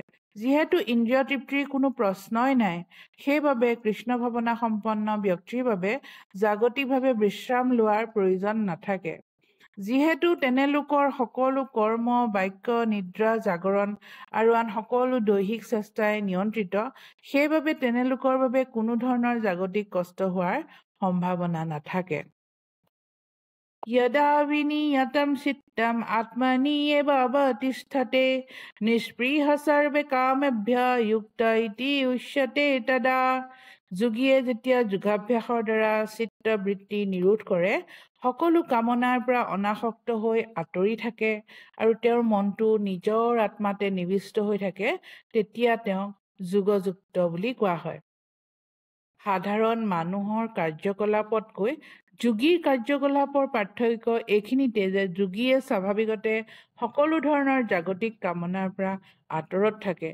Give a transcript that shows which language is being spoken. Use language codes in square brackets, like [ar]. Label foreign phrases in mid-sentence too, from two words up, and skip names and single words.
[as] যিহেতু ইন্দ্ৰিয় তৃপ্তিৰ কোনো প্ৰশ্নই নাই, সেইবাবে কৃষ্ণ ভাৱনা সম্পন্ন ব্যক্তিৰ বাবে জাগতিকভাৱে বিশ্ৰাম লোৱাৰ প্ৰয়োজন নাথাকে। যিহেতু তেনেলোকৰ সকলো কৰ্ম, বাক্য, নিদ্ৰা, জাগৰণ আৰু আন সকলো দৈহিক চেষ্টাই নিয়ন্ত্ৰিত, সেইবাবে তেনেলোকৰ বাবে কোনো ধৰণৰ জাগতিক কষ্ট হোৱাৰ সম্ভাৱনা নাথাকে। [sa] यदा विनियतं चित्तम् आत्मनि एव अवतिष्ठते निष्पृह सर्वे कामेभ्यः युक्त इति उच्यते तदा। [as] যোগীয়ে যেতিয়া যোগাভ্যাসৰ দ্বাৰা চিত্তবৃত্তি নিৰোধ কৰে, সকলো কামনাৰ পৰা অনাসক্ত হৈ আঁতৰি থাকে আৰু তেওঁৰ মনটো নিজৰ আত্মাতে নিবিষ্ট হৈ থাকে, তেতিয়া তেওঁক যোগযুক্ত বুলি কোৱা হয়। সাধাৰণ মানুহৰ কাৰ্যকলাপতকৈ যোগীৰ কাৰ্যকলাপৰ পাৰ্থক্য এইখিনিতে যে যোগীয়ে স্বাভাৱিকতে সকলো ধৰণৰ জাগতিক কামনাৰ পৰা আঁতৰত থাকে।